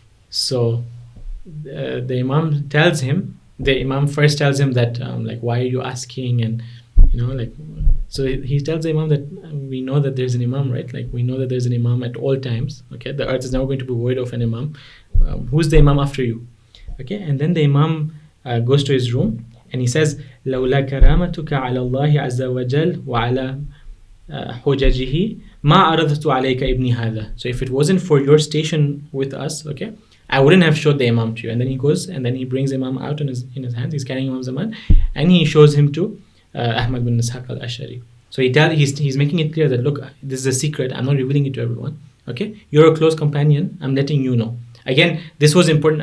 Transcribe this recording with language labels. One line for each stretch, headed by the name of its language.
English: So the Imam tells him, the Imam first tells him that, like, why are you asking? And, so he tells the Imam that we know that there's an Imam, right? Like, we know that there's an Imam at all times, okay? The earth is never going to be void of an Imam. Who's the Imam after you? Okay, and then the Imam goes to his room and he says,
Arabic: لولا كرامتك على الله عز وجل وعلى حججه ما أردت عليك ابني هذا.
English: So if it wasn't for your station with us, okay, I wouldn't have showed the Imam to you. And then he goes and then he brings Imam out in his hands. He's carrying Imam Zaman and he shows him to Ahmad bin Ishaq al-Ashari. So he's making it clear that, look, this is a secret. I'm not revealing it to everyone. Okay, you're a close companion. I'm letting you know. Again, this was important.